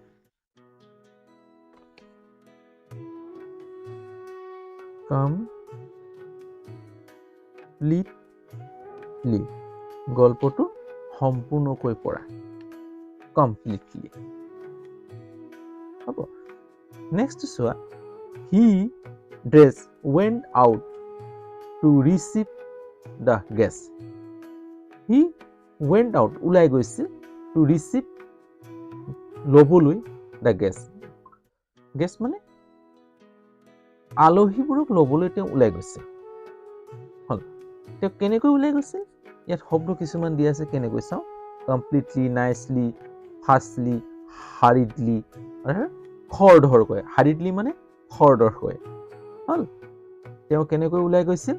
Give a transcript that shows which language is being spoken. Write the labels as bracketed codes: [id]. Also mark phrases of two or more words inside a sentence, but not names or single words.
[as] কমপ্লিটলি, গল্পটো সম্পূৰ্ণকৈ পঢ়া। কমপ্লিটলি। হ'ব। নেক্সট চোৱা, [en] হি ড্ৰেছ went out to receive the guest. He went out, [as] ওলাই গৈছিল, [en] to receive, [as] ল'বলৈ, [en] the guest. [as] Guest মানে আলহীবোৰক ল'বলৈ তেওঁ ওলাই গৈছিল। হ'ল, তেওঁ কেনেকৈ ওলাই গৈছিল? ইয়াত শব্দ কিছুমান দিয়া আছে, কেনেকৈ চাওঁ। [en] completely, nicely, fastly, hurriedly, খৰধৰকৈ। [as] হাৰিডলি মানে খৰধৰকৈ। হ'ল, তেওঁ কেনেকৈ ওলাই গৈছিল?